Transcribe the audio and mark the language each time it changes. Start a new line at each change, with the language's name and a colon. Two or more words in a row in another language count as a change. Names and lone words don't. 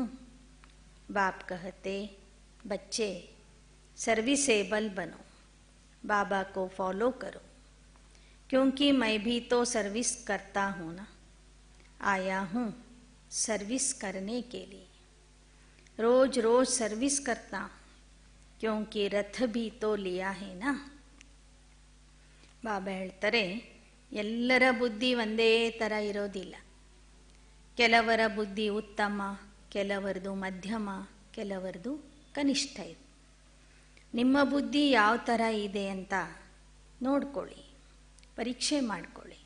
Hindi: बाप कहते बच्चे सर्विसेबल बनो, बाबा को फॉलो करो, क्योंकि मैं भी तो सर्विस करता हूँ ना. आया हूँ सर्विस करने के लिए. रोज रोज सर्विस करता हूँ, क्योंकि रथ भी तो लिया है ना.
Kannada: ಬಾಬಾ ಹೇಳ್ತಾರೆ, ಎಲ್ಲರ ಬುದ್ಧಿ ಒಂದೇ ಥರ ಇರೋದಿಲ್ಲ. ಕೆಲವರ ಬುದ್ಧಿ ಉತ್ತಮ, ಕೆಲವರದು ಮಧ್ಯಮ, ಕೆಲವರದು ಕನಿಷ್ಠ ಇದೆ. ನಿಮ್ಮ ಬುದ್ಧಿ ಯಾವ ಥರ ಇದೆ ಅಂತ ನೋಡ್ಕೊಳ್ಳಿ, ಪರೀಕ್ಷೆ ಮಾಡಿಕೊಳ್ಳಿ.